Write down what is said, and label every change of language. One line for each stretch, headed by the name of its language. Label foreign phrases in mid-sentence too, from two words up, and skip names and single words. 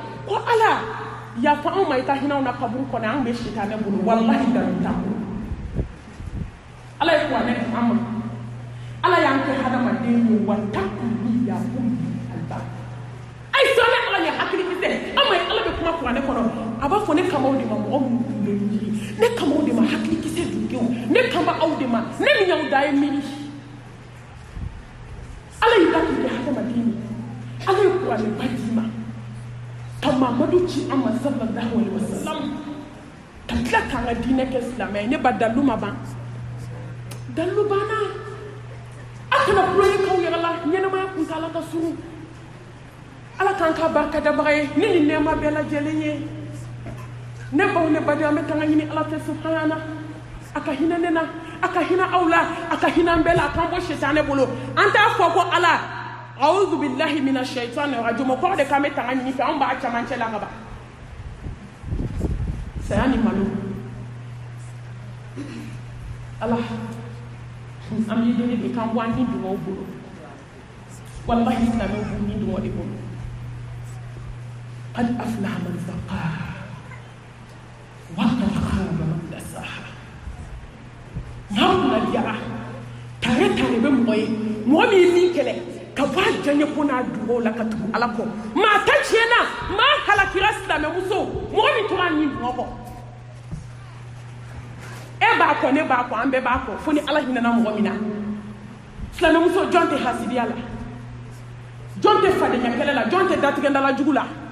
Bambara: ko ala yafa anw ma i ka hinɛ anw na kaburu kɔnɔ an bɛ sitanɛ bolo walahi dalu t'an bolo ala ye kuranɛ di an ma ala y'an kɛ hadamaden ye wa takuni yakun alba a ye sɔn ne ala ye hakilikisɛ an ma ye ala bɛ kuma kuranɛ kɔnɔ a b'a fɔ ne kama aw de ma mɔgɔ minnu tun bɛ miiri ne kama aw de ma hakilikisɛ dunkew ne kama aw de ma ne min y'aw da ye miiri ala y'i da k'i kɛ hadamaden ye ala ye kuranɛ ba d'i ma ka mamadu ci an ma
Arabic: صلى الله عليه وسلم
Bambara: ka tila k'an ka diinɛ kɛ silamɛ ye ne ba dalu ma ban dalu banna a kana kulonkɛ k'aw yɛrɛ la ɲɛnɛmaya kuntala ka surun ala k'an ka barikadabaga ye ni nin nɛɛma bɛɛ lajɛlen ye ne baw ne badenw an bɛ taa ɲini ala fɛ subhana a ka hinɛ ne na a ka hinɛ aw la a ka hinɛ an bɛɛ la a k'an bɔ sitanɛ bolo an t'a fɔ ko ala
Arabic: أعوذ بالله من الشيطان الرجيم
Bambara: kɔrɔ de k'an bɛ taa ɲini fɛ an b'a camancɛ la ka ban saya ni malo ala an b'i deli de k'an bɔ an ni dugawu bolo wallahi silamɛw b'u ni dugawu de bolo
Arabic: قد أفلح من زكاها وقد خاب من دساها
Bambara: n'aw kunna diyara tare bɛ mɔgɔ ye mɔgɔ min ye min kɛlɛ ka bɔ a diyaɲɛ ko n'a dugawu la ka tugu ala kɔ maa ta tiɲɛna maa halakira silamɛmuso mɔgɔ min tora a ni dugawu kɔ e b'a kɔ ne b'a kɔ an bɛɛ b'a kɔ fo ni ala hinɛna mɔgɔ min na silamɛmuso jɔn tɛ hasidiya la jɔn tɛ fadenya kɛlɛ la jɔn tɛ datigɛndala jugu la